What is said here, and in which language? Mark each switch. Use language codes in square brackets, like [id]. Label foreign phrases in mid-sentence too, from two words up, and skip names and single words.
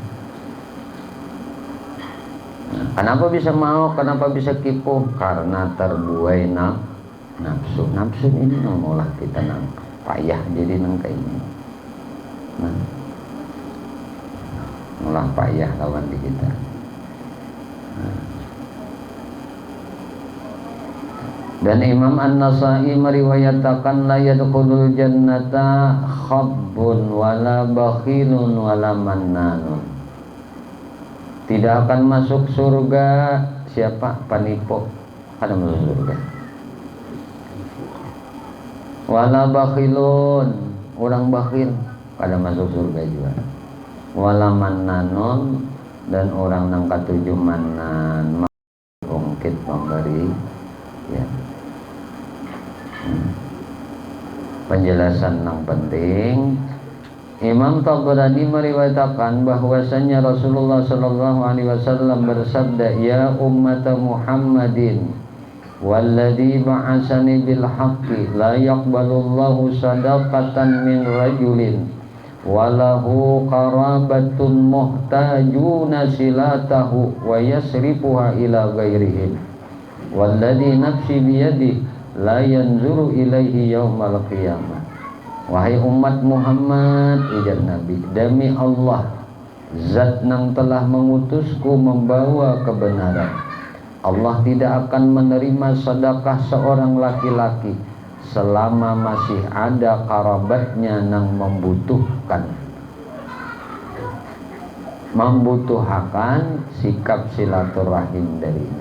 [id] Nah, kenapa bisa mau? Kenapa bisa kipu? Karena terbuai nafsu. [bjn] Nafsu ini nang maulah kita nang payah jadi nang kayak ini. Nah, malah payah lawan di kita. [id] Dan Imam An-Nasai meriwayatkan [ar] لا يدخل الجنة خب ولا بخيل ولا منان. [id] Tidak akan masuk surga siapa? [bjn] Penipu. Kada masuk surga. [ar] ولا بخيل, [bjn] orang bakhil kada masuk surga juga. [ar] ولا منان, [bjn] dan orang nang katujuh manan ungkit memberi ya. [id] Penjelasan yang penting, Imam Tabrani meriwayatkan bahwasanya Rasulullah [ar] صلى الله عليه wasallam bersabda, يا أمة محمد والذي بعثني بالحق لا يقبل الله صدقة من رجل وله قرابة محتاجون صلته ويصرفها إلى غيرهم والذي نفسي بيده لا ينظر إليه يوم القيامة. [id] Wahai umat Muhammad, ujar Nabi, demi Allah zat yang telah mengutusku membawa kebenaran, Allah tidak akan menerima sedekah seorang laki-laki selama masih ada kerabatnya yang membutuhkan sikap silaturahim darinya.